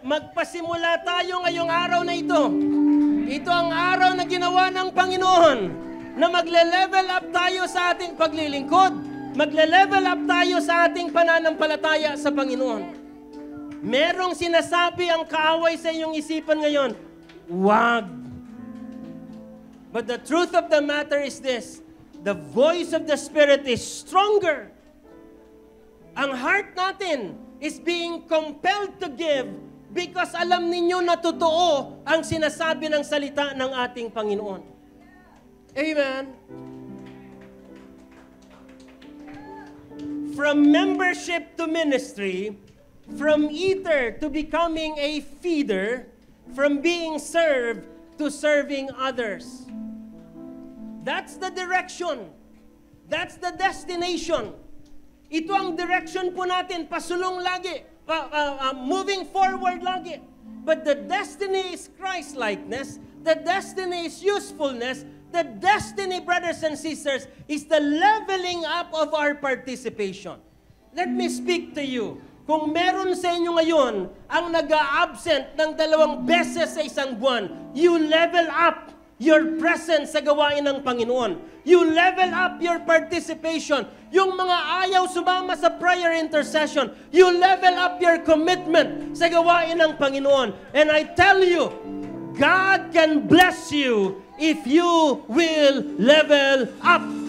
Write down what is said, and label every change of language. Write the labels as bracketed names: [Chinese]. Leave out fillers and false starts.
[Filipino] Magpasimula tayo ngayong araw na ito. Ito ang araw na ginawa ng Panginoon na magle-level up tayo sa ating paglilingkod. Magle-level up tayo sa ating pananampalataya sa Panginoon. Merong sinasabi ang kaaway sa iyong isipan ngayon, wag. [English] But the truth of the matter is this, the voice of the Spirit is stronger. [Filipino] Ang heart natin [English] is being compelled to give because [Filipino] alam ninyo na totoo ang sinasabi ng salita ng ating Panginoon. Amen. [English] From membership to ministry, from eater to becoming a feeder, from being served to serving others. That's the direction. That's the destination. [Filipino] Ito ang direction po natin, pasulong lagi, [English] moving forward [Filipino] lagi. [English] But the destiny is Christ-likeness, the destiny is usefulness, the destiny, brothers and sisters, is the leveling up of our participation. Let me speak to you. [Filipino] Kung meron sa inyo ngayon ang nag-a-absent ng 2 beses sa isang buwan, [English] you level up your presence [Filipino] sa gawain ng Panginoon. [English] You level up your participation. [Filipino] Yung mga ayaw sumama sa [English] prayer intercession, you level up your commitment [Filipino] sa gawain ng Panginoon. [English] And I tell you, God can bless you if you will level up.